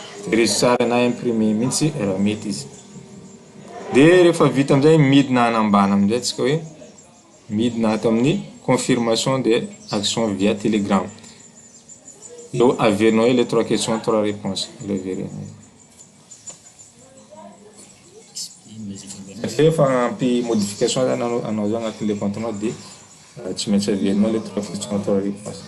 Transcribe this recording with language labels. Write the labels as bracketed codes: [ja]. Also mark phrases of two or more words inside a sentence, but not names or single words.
[mg] Enregistrara na imprimer mihitsy raha mety izy. Dia rehefa vita amin'izay midina anambana amin'izay antsika hoe midina ato amin'ny [fr] confirmation de action via telegram. [mg] Eo averinao [fr] les 3 questions 3 réponses. [mg] Le averinao. Rehefa ampy modification zany anao zany agnatin'le compte-nao dia tsy maintsy averinao [fr] les 3 questions 3 réponses.